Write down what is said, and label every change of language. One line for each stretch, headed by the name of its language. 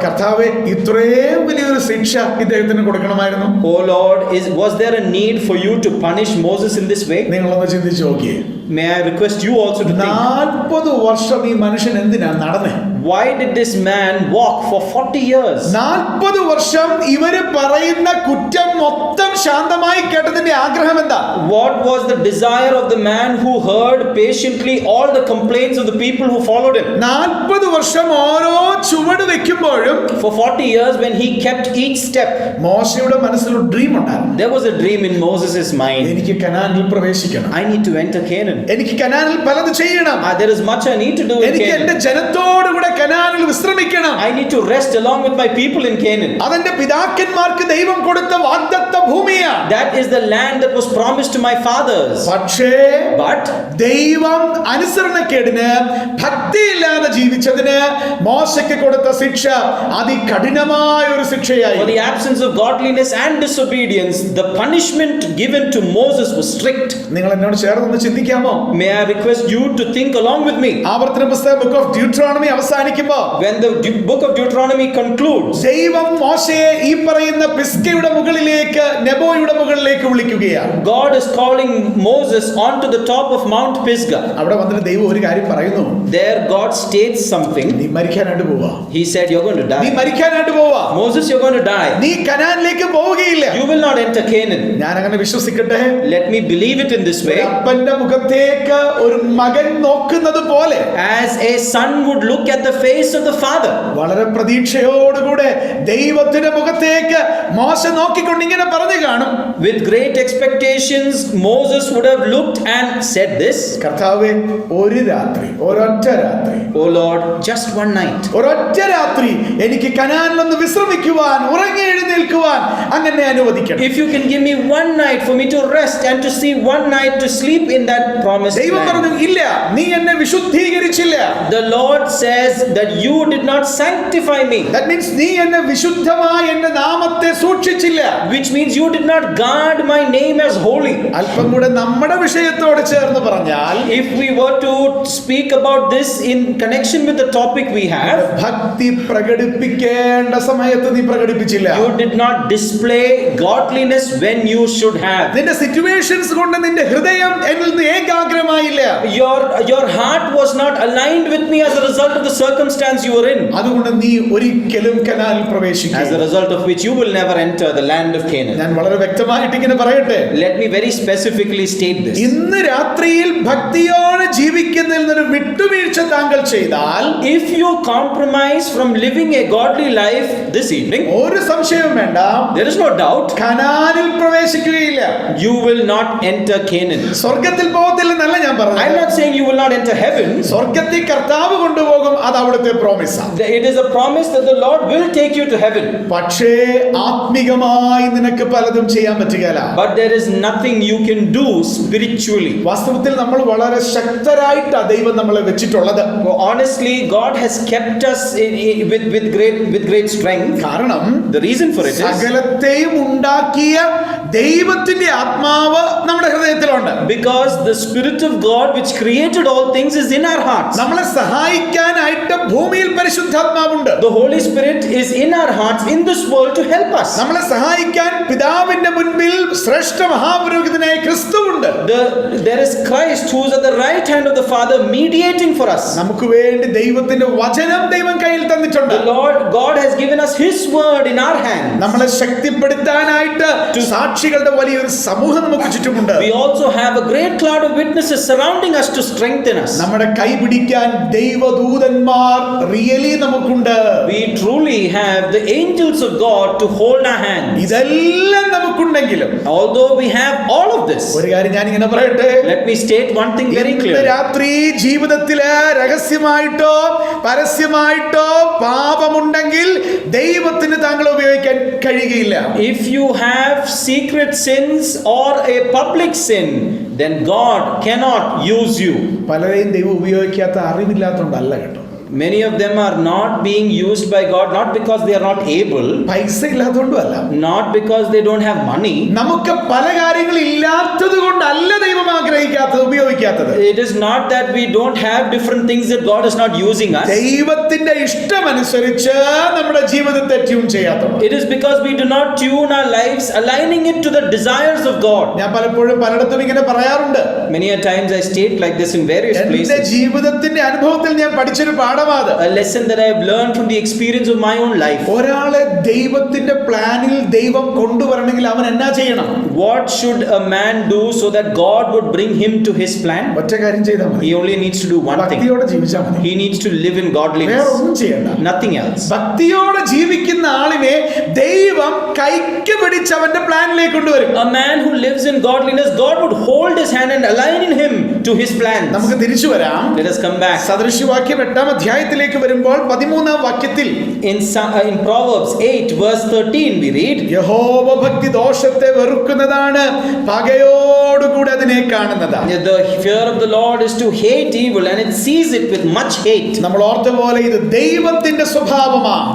Malayalam: കർത്താവേ, ഇത്രയും വലിയൊരു ശിക്ഷ ഇദ്ദേഹത്തിന് കൊടുക്കണമായിരുന്നു.
English: oh Lord, was there a need for you to punish Moses in this way?
Malayalam: നിങ്ങളൊന്ന് ചിന്തിച്ചു നോക്കിയേ.
English: May I request you also to think,
Malayalam: 40 വർഷം ഈ മനുഷ്യൻ എന്തിനാ നടന്നേ?
English: why did this man walk for 40 years?
Malayalam: 40 വർഷം ഇവര് പറയുന്ന കുറ്റം മൊത്തം ശാന്തമായി കേട്ടതിന്റെ ആഗ്രഹം എന്താ?
English: What was the desire of the man who heard patiently all the complaints of the people who followed him?
Malayalam: 40 വർഷം ഓരോ ചുവട് വെക്കുമ്പോഴും
English: For 40 years when he kept each step,
Malayalam: മോശയുടെ മനസ്സിൽ ഒരു ഡ്രീം ഉണ്ടായിരുന്നു.
English: there was a dream in Moses' mind.
Malayalam: എനിക്ക് കനാനിൽ പ്രവേശിക്കണം,
English: I need to enter Canaan.
Malayalam: എനിക്ക് കനാനിൽ പലത് ചെയ്യണം,
English: There is much I need to do in
Malayalam: എനിക്ക് എന്റെ
English: Canaan.
Malayalam: ജനത്തോട് കൂടെ കനാനിൽ വിശ്രമിക്കണം.
English: I need to rest along with my people in Canaan.
Malayalam: അതെന്റെ പിതാക്കന്മാർക്ക് ദൈവം കൊടുത്ത വാഗ്ദത്ത ഭൂമിയാണ്.
English: That is the land that was promised to my fathers.
Malayalam: പക്ഷേ
English: But
Malayalam: ദൈവം അനുസരണക്കേടിന് ഭക്തിയില്ലാതെ ജീവിച്ചതിന് മോശയ്ക്ക് കൊടുത്ത ശിക്ഷ അതികഠിനമായ ഒരു ശിക്ഷയായി.
English: for the absence of godliness and disobedience, the punishment given to Moses was strict.
Malayalam: നിങ്ങൾ എന്നോട് ചേർന്ന് ചിന്തിക്കാമോ?
English: May I request you to think along with me?
Malayalam: ആവർത്തന പുസ്തകം ബുക്ക് ഓഫ് ഡ്യൂട്രോണമി അവസാനിക്കുന്ന അവസാനിക്കുമ്പോൾ,
English: when the book of Deuteronomy concludes,
Malayalam: ദൈവം മോശയെ ഈ പറയുന്ന പിസ്ഗയുടെ മുകളിലേക്ക്, നെബോയുടെ മുകളിലേക്ക് വിളിക്കുകയാണ്.
English: God is calling Moses onto the top of Mount Pisgah.
Malayalam: അവിടെ വന്നിട്ട് ദൈവം ഒരു കാര്യം പറയുന്നു.
English: There God states something.
Malayalam: നീ മരിക്കാനായിട്ട് പോവാ.
English: He said, you're going to
Malayalam: നീ
English: die.
Malayalam: മരിക്കാനായിട്ട് പോവാ.
English: Moses, you're going to die.
Malayalam: നീ കനാനിലേക്ക് പോവുകയില്ല.
English: You will not enter Canaan.
Malayalam: ഞാൻ അങ്ങനെ വിശ്വസിക്കട്ടെ.
English: Let me believe it in this way.
Malayalam: അപ്പന്റെ മുഖത്തേക്ക് ഒരു മകൻ നോക്കുന്നത് പോലെ,
English: As a son would look at the face of the father.
Malayalam: വളരെ പ്രതീക്ഷയോടുകൂടെ ദൈവത്തിന്റെ മുഖത്തേക്ക് മോശ നോക്കിക്കൊണ്ട് ഇങ്ങനെ പറഞ്ഞു കാണും.
English: With great expectations, Moses would have looked and said this,
Malayalam: കർത്താവേ, ഒരു രാത്രി, ഒരൊറ്റ രാത്രി,
English: Oh Lord, just one night.
Malayalam: ഒരൊറ്റ രാത്രി എനിക്ക് കനാനിലൊന്ന് വിശ്രമിക്കുവാൻ, ഉറങ്ങി എഴുന്നേൽക്കുവാൻ അങ്ങനെ അനുവദിക്കണം.
English: If you can give me one night for me to rest and to see one night to sleep in that promised
Malayalam: ദൈവം പറഞ്ഞു,
English: land.
Malayalam: ഇല്ല, നീ എന്നെ വിശുദ്ധീകരിച്ചില്ല.
English: The Lord says that you did not sanctify me, That means
Malayalam: നീ എന്നെ വിശുദ്ധമായി എന്റെ നാമത്തെ സൂക്ഷിച്ചില്ല.
English: which means you did not guard my name as holy.
Malayalam: അല്പം കൂടെ നമ്മുടെ വിഷയത്തോട് ചേർന്ന് പറഞ്ഞാൽ,
English: If we were to speak about this in connection with the topic we have,
Malayalam: ഭക്തി പ്രകടിപ്പിക്കേണ്ട സമയത്ത് നീ പ്രകടിപ്പിച്ചില്ല.
English: you did not display godliness when you should have.
Malayalam: നിന്റെ situations കൊണ്ട് നിന്റെ ഹൃദയം എന്നിൽ നിന്ന് ഏകാഗ്രമായില്ല.
English: Your heart was not aligned with me as a result of the circumstance you were in,
Malayalam: അതുകൊണ്ട് നീ ഒരിക്കലും കനാലിൽ
English: as a
Malayalam: പ്രവേശിക്കില്ല.
English: result of which you will never enter the land of Canaan.
Malayalam: ഞാൻ വളരെ വ്യക്തമായിട്ട് ഇങ്ങനെ പറയട്ടെ,
English: Let me very specifically state this.
Malayalam: ഇന്ന് രാത്രിയിൽ ഭക്തിയോടെ ജീവിക്കുന്നതിൽ നിന്നൊരു വിട്ടുവീഴ്ച താങ്കൾ ചെയ്താൽ,
English: If you compromise from living a godly life this evening,
Malayalam: ഒരു സംശയവും വേണ്ട,
English: there is no doubt
Malayalam: കനാനിൽ പ്രവേശിക്കുകയില്ല.
English: you will not enter Canaan.
Malayalam: സ്വർഗത്തിൽ പോകത്തില്ലെന്നല്ല ഞാൻ
English: I'm
Malayalam: പറഞ്ഞത്.
English: not saying you will not enter heaven.
Malayalam: സ്വർഗത്തിൽ കർത്താവ് കൊണ്ടുപോകും, അത് അവിടുത്തെ പ്രോമിസാണ്.
English: It is a promise that the Lord will take you to heaven.
Malayalam: പക്ഷേ ആത്മികമായി നിനക്ക് പലതും ചെയ്യാൻ പറ്റുകയില്ല.
English: But there is nothing you can do spiritually.
Malayalam: വാസ്തവത്തിൽ നമ്മൾ വളരെ ശക്തരായിട്ടാ ദൈവം നമ്മളെ വെച്ചിട്ടുള്ളത്.
English: Honestly, God has kept us with great strength.
Malayalam: കാരണം
English: The reason for it is
Malayalam: സകലത്തെയും ഉണ്ടാക്കിയ ദൈവത്തിന്റെ ആത്മാവ് നമ്മുടെ ഹൃദയത്തിലുണ്ട്.
English: because the Spirit of God which created all things is in our hearts.
Malayalam: നമ്മളെ സഹായിക്കാനായിട്ട് ഭൂമിയിൽ പരിശുദ്ധാത്മാവുണ്ട്.
English: The Holy Spirit is in our hearts in this world to help us.
Malayalam: നമ്മളെ സഹായിക്കാൻ പിതാവിന്റെ മുൻപിൽ ശ്രേഷ്ഠ മഹാപുരോഹിതനായ ക്രിസ്തുവുണ്ട്.
English: There is Christ who is at the right hand of the Father mediating for us.
Malayalam: നമുക്ക് വേണ്ടി ദൈവത്തിന്റെ വചനം ദൈവം കയ്യിൽ തന്നിട്ടുണ്ട്.
English: The Lord God has given us His word in our hands.
Malayalam: നമ്മളെ ശക്തിപ്പെടുത്താനായിട്ട് സാക്ഷികളുടെ വലിയൊരു സമൂഹം നമുക്ക് ചുറ്റുമുണ്ട്.
English: We also have a great cloud of witnesses surrounding us to strengthen us.
Malayalam: നമ്മുടെ കൈ പിടിക്കാൻ ദൈവദൂതന്മാർ റിയലി നമുക്കുണ്ട്.
English: We truly have the angels of God to hold our hands.
Malayalam: ഇതെല്ലാം നമുക്കുണ്ടെങ്കിലും
English: Although we have all of this,
Malayalam: ഒരു കാര്യം ഞാൻ ഇങ്ങനെ പറയട്ടെ,
English: let me state one thing very
Malayalam: ഇന്ന്
English: clearly.
Malayalam: രാത്രി ജീവിതത്തില് രഹസ്യമായിട്ടോ പരസ്യമായിട്ടോ പാപമുണ്ടെങ്കിൽ ദൈവത്തിന് താങ്കളെ ഉപയോഗിക്കാൻ കഴിയുകയില്ല.
English: If you have secret sins or a public sin, then God cannot use you.
Malayalam: പലരെയും ദൈവം ഉപയോഗിക്കാത്ത അറിവില്ലാത്തതുകൊണ്ടല്ല കേട്ടോ.
English: Many of them are not being used by God, not because they are not able,
Malayalam: പൈസ ഇല്ലാത്തതുകൊണ്ടുമല്ല,
English: not because they don't have money.
Malayalam: നമുക്ക് പല കാര്യങ്ങൾ ഇല്ലാത്തത് കൊണ്ടല്ല ദൈവം ആഗ്രഹിക്കാത്തത്, ഉപയോഗിക്കാത്തത്.
English: It is not that we don't have different things that God is not using us.
Malayalam: ദൈവത്തിന്റെ ഇഷ്ടമനുസരിച്ച് നമ്മുടെ ജീവിതത്തെ ട്യൂൺ ചെയ്യാത്തത്.
English: It is because we do not tune our lives, aligning it to the desires of God.
Malayalam: ഞാൻ പലപ്പോഴും പലയിടത്തും ഇങ്ങനെ പറയാറുണ്ട്.
English: Many a times I state like this in various
Malayalam: എന്റെ
English: places.
Malayalam: ജീവിതത്തിന്റെ അനുഭവത്തിൽ ഞാൻ പഠിച്ചൊരു പാഠമാത്.
English: A lesson that I have learned from the experience of my own life.
Malayalam: ഒരാളെ ദൈവത്തിന്റെ പ്ലാനിൽ ദൈവം കൊണ്ടുവരണമെങ്കിൽ അവൻ എന്നാ ചെയ്യണം?
English: What should a man do so that God would bring him to his plan?
Malayalam: ഒറ്റ കാര്യം ചെയ്താൽ മതി.
English: He only needs to do one thing.
Malayalam: ഭക്തിയോടെ ജീവിച്ചാൽ മതി.
English: He needs to live in
Malayalam: വേറെ
English: godliness.
Malayalam: ഒന്നും ചെയ്യണ്ട.
English: Nothing else.
Malayalam: ഭക്തിയോടെ ജീവിക്കുന്ന ആളിനെ ദൈവം കൈക്ക് പിടിച്ച് അവന്റെ പ്ലാനിലേക്ക് കൊണ്ടുവരും.
English: A man who lives in godliness, God would hold his hand and align him to his plans.
Malayalam: നമുക്ക് തിരിച്ചു വരാം.
English: Let us come back.
Malayalam: സദൃശവാക്യം 8-ാം അധ്യായത്തിലേക്ക് വരുമ്പോൾ 13-ാം വാക്യത്തിൽ
English: In Proverbs 8 verse 13 we read,
Malayalam: യഹോവ ഭക്തി ദോഷത്തെ വെറുക്കുന്നതാണ്, പകയോടുകൂടി അതിനെ അതിനെ കാണുന്നത്.
English: The fear of the Lord is to hate evil, and it sees it with much hate.
Malayalam: നമ്മൾ ഓർത്ത പോലെ ഇത് ദൈവത്തിന്റെ സ്വഭാവമാണ്.